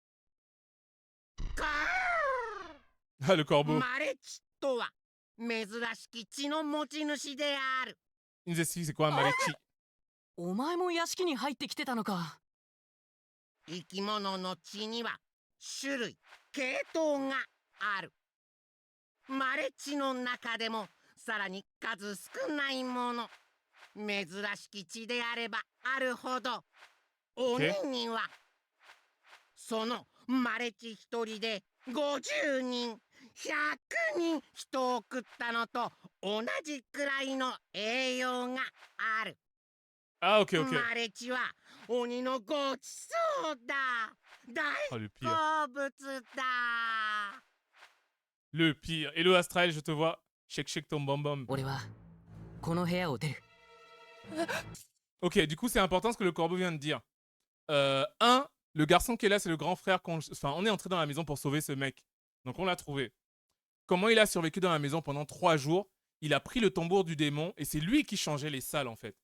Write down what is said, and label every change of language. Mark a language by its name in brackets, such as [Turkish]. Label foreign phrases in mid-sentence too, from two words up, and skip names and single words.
[French] Ah, le corbeau. [Japanese] マレチとは珍しき血の持ち主である。 [French] Il nous explique c'est quoi un Marechi. [Japanese] お前も屋敷に入ってきてたのか。生き物の血には種類、系統がある。マレチの中でもさらに数少ないもの。珍しき血であればあるほど、鬼にはそのマレチ一人で50人、100人人を食ったのと同じくらいの栄養がある。 [French] Ah, ok, ok. [Japanese] マレチは鬼のごちそうだ。大 [French] Oh, le pire. [Japanese] 好物だ。 [French] Le pire. Hello Astral, je te vois. [English] Shake shake [French] ton bom bom. [Japanese] 俺はこの部屋を出る。 [French] Ok, du coup, c'est important ce que le corbeau vient de dire. Le garçon qui est là, c'est le grand frère. Enfin, on est entré dans la maison pour sauver ce mec. Donc, on l'a trouvé. Comment il a survécu dans la maison pendant 3 jours? Il a pris le tambour du démon et c'est lui qui changeait les salles, en fait.